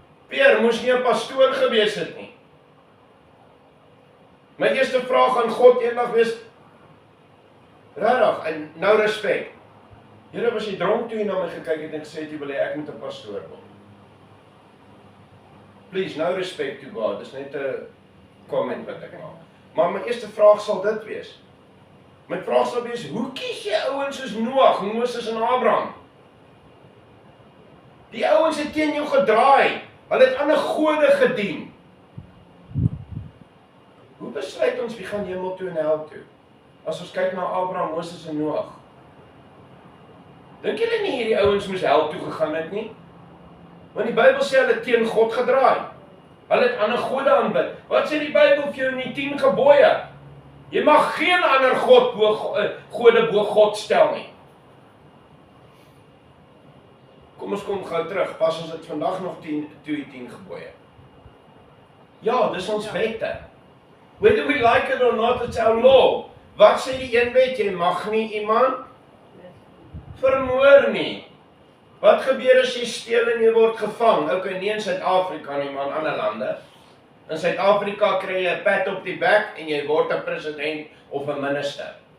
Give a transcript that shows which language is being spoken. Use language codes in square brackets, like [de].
[af] Peer moes nie 'n pastoor gewees het nie. My eerste vraag aan God eendag wees, regtig, en nou respek. Here, was jy dronk toe jy na my gekyk het en gesê het jy wil hê ek moet 'n pastoor word? [en] Please, no respect to God, [af] dis net 'n comment wat ek maak. Maar my eerste vraag sal dit wees. My vraag sal wees, hoe kies jy ouens soos Noag, Moses en Abraham? Die ouens het teen jou gedraai, hulle het ander gode gedien. Hoe besluit ons wie gaan hemel toe en hel toe? As ons kyk na Abraham, Moses en Noag. Dink julle nie hierdie ouens moes hel toe gegaan het nie? Want die Bybel sê hulle het teen God gedraai. Hulle het ander gode aanbid. Wat sê die Bybel vir jou in die 10 gebooie? Jy mag geen ander gode bo God stel nie. Kom ons kom gou terug, pas ons dit vandag nog 10 gebooie. Ja, dis ons wette. [en] Whether we like it or not, it's our law. [af] Wat sê die een wet? Jy mag nie iemand vermoor nie. Wat gebeur as jy steel en jy word gevang? Okay, nie in Suid-Afrika nie, maar in ander lande. In Suid-Afrika kry jy 'n pat op die bek en jy word 'n president of 'n minister.